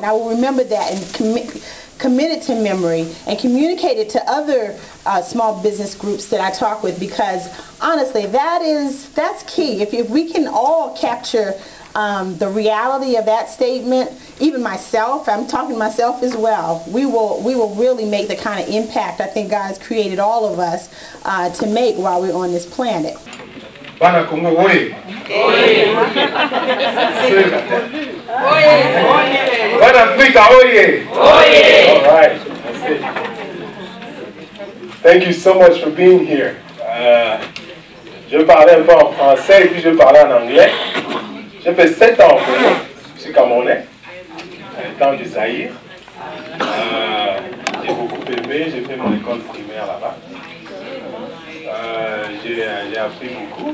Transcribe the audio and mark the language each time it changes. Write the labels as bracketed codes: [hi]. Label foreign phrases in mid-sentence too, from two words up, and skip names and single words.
[en] I will remember that and commit it to memory and communicate it to other small business groups that I talk with, because honestly, that's key. If we can all capture the reality of that statement, even myself, I'm talking to myself as well, we will really make the kind of impact I think God has created all of us to make while we're on this planet. [ln] Bana Congo, oye! Oye! Bana Africa, oye! Oye! [en] All right. Thank you so much for being here. [fr] Je vais parler un peu en français et puis je vais parler en anglais. J'ai fait 7 ans au Congo. Je suis camerounais, dans le Zaïre. J'ai beaucoup aimé, j'ai fait mon école primaire là-bas. J'ai appris beaucoup.